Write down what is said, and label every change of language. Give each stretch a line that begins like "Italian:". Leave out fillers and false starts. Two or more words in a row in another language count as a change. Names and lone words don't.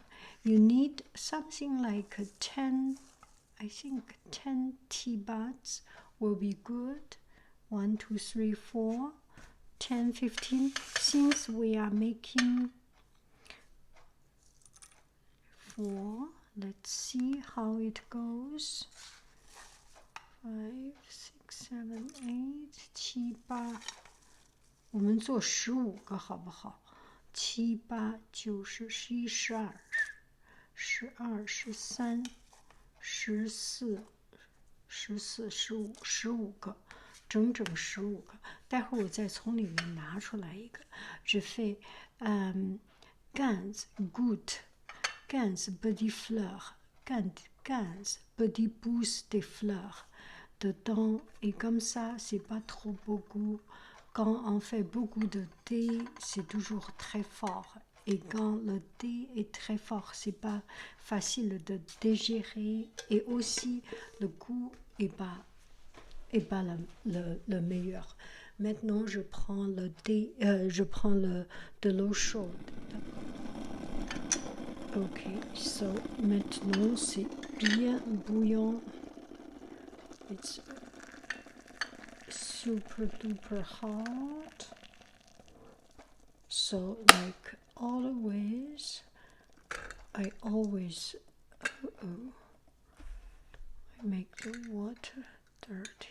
English: You need something like 10, I think 10 tea buds will be good. 1, 2, 3, 4, 10, 15. Since we are making 4, let's see how it goes. 5, 6, 7, 8, 7、8，
Chinese: 我们做15个好不好？7、8、9、10、11、12、13、14、15个，整整15个。待会儿我再从里面拿出来一个。
French: Je fais quinze gouttes, 15 petites fleurs, 15 petits pousses de fleurs dedans, et comme ça, c'est pas trop beaucoup. Quand on fait beaucoup de thé, c'est toujours très fort. Et quand le thé est très fort, c'est pas facile de digérer. Et aussi, le goût est pas le meilleur. Maintenant, je prends le thé, je prends de l'eau chaude. Ok, so maintenant c'est bien bouillant.
English: It's super duper hot. So like always, I always I make the water dirty.